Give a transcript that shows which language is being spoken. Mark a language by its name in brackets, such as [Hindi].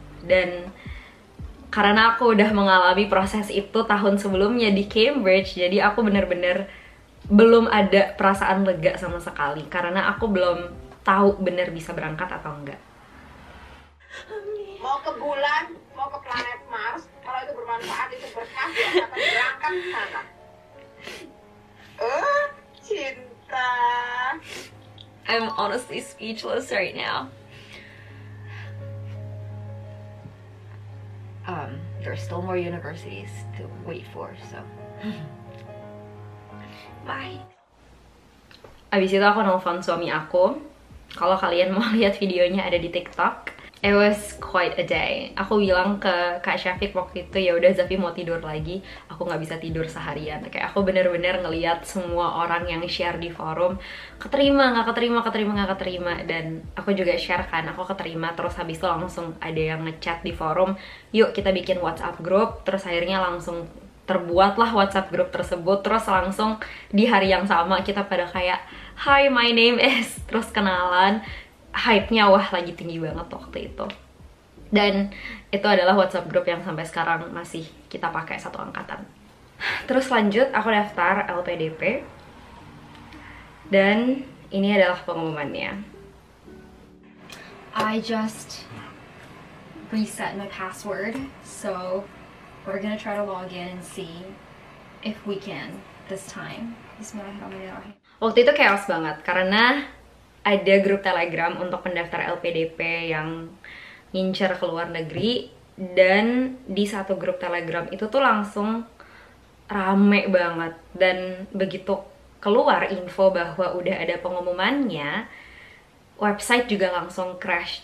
[Indonesian] Dan karena aku udah mengalami proses itu tahun sebelumnya di Cambridge, jadi aku bener-bener belum ada perasaan lega sama sekali karena aku belum tahu bener bisa berangkat atau enggak. Mau ke bulan, mau ke planet Mars, kalau itu bermanfaat, itu berkah, dia akan berangkat ke sana. Cinta. [English] I'm honestly speechless right now. There are still more universities to wait for, so bye. [Indonesian] Abis itu aku nelfon suami aku. Kalau kalian mau lihat videonya ada di TikTok. [English] It was quite a day. [Indonesian] Aku bilang ke Kak Syafiq waktu itu, ya udah Zafi mau tidur lagi. Aku nggak bisa tidur seharian. Kayak aku bener-bener ngeliat semua orang yang share di forum, keterima, nggak keterima, keterima, nggak keterima. Dan aku juga share kan, aku keterima. Terus habis itu langsung ada yang ngechat di forum, yuk kita bikin WhatsApp group. Terus akhirnya langsung terbuatlah WhatsApp group tersebut. Terus langsung di hari yang sama kita pada kayak, [English] hi my name is, [Indonesian] terus kenalan. Hype-nya wah lagi tinggi banget waktu itu. Dan itu adalah WhatsApp group yang sampai sekarang masih kita pakai satu angkatan. Terus lanjut aku daftar LPDP. Dan ini adalah pengumumannya. [English] I just reset my password, so we're gonna try to log in and see if we can this time. [Arabic] Bismillahirrahmanirrahim. [Indonesian] Waktu itu chaos banget karena ada grup Telegram untuk pendaftar LPDP yang ngincer ke luar negeri. Dan di satu grup Telegram itu tuh langsung rame banget. Dan begitu keluar info bahwa udah ada pengumumannya, website juga langsung crash.